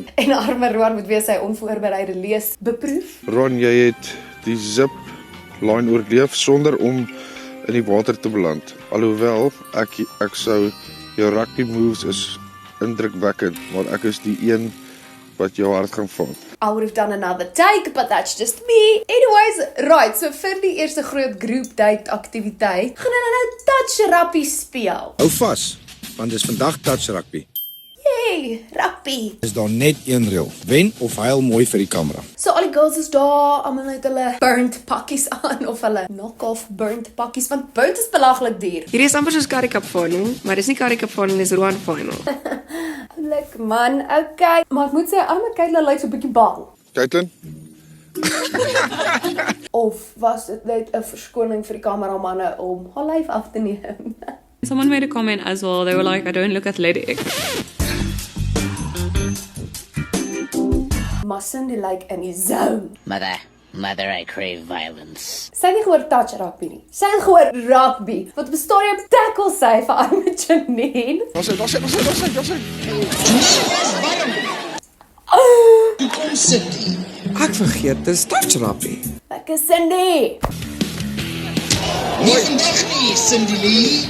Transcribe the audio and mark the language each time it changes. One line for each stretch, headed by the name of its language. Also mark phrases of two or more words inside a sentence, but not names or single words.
Afrikaans: En arme Roan moet weer sy onvoorbereide lees beproef. Ron, jy het die
English: zip line
Afrikaans: oorleef sonder om in die water te beland. Alhoewel ek sou jou rugby moves is indrukwekkend, maar ek is die een wat jou hart gaan vang.
English: I would have done another take, but that's just me. Anyways, right, so
Afrikaans: vir die eerste groot
English: group date
Afrikaans: aktiwiteit, gaan hulle nou
English: touch rugby
Afrikaans: speel. Hou vas, want dis vandag
English: touch rugby. Yay, rugby.
Afrikaans: Is daar net een reël. Wen of huil mooi vir die kamera. So al die girls is daar, almal het hulle burnt pakkies aan of hulle knock-off burnt pakkies, want burnt is belaglik duur. Hierdie is amper soos Currie Cup final, maar dis nie Currie Cup final, dis Roan final. Oulik man, okay. Maar ek moet sê, arme Caitlin lyk so 'n bietjie bang. Caitlin? Of was dit net 'n verskoning vir die kameramanne om haar lyf af te neem?
English: Someone made a comment as well, they were like, I don't look athletic.
Afrikaans: Maar Cindy lyk in die zone.
English: Mother, I crave violence.
Afrikaans: Sy het nie gehoor
English: touch rugby
Afrikaans: nie. Sy het gehoor rugby. Wat bestaan jy op tackle sy vir arme Janine? Daar sy. Kom Cindy. Ek vergeet, dis
English: touch rugby.
Afrikaans: Lekker Cindy. Nie vandag nie, Cindy Lee.